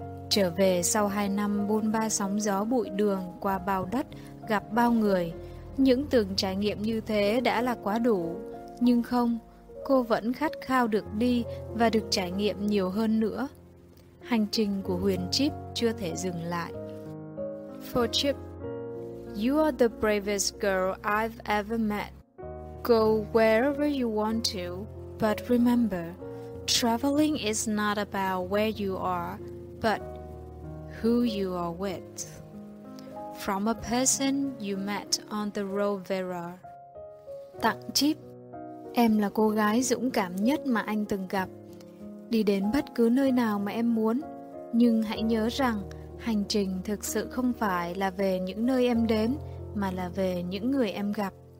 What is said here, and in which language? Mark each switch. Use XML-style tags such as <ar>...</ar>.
<vi>Trở về sau 2 năm bôn ba sóng gió bụi đường qua bao đất, gặp bao người, những từng trải nghiệm như thế đã là quá đủ. Nhưng không, cô vẫn khát khao được đi và được trải nghiệm nhiều hơn nữa. Hành trình của Huyền Chip chưa thể dừng lại.</vi> <en>For Chip, you are the bravest girl I've ever met. Go wherever you want to, but remember, traveling is not about where you are, but who you are with. From a person you met on the road Vera.</en> <vi>Tặng Chip, em là cô gái dũng cảm nhất mà anh từng gặp. Đi đến bất cứ nơi nào mà em muốn. Nhưng hãy nhớ rằng, hành trình thực sự không phải là về những nơi em đến, mà là về những người em gặp.</vi>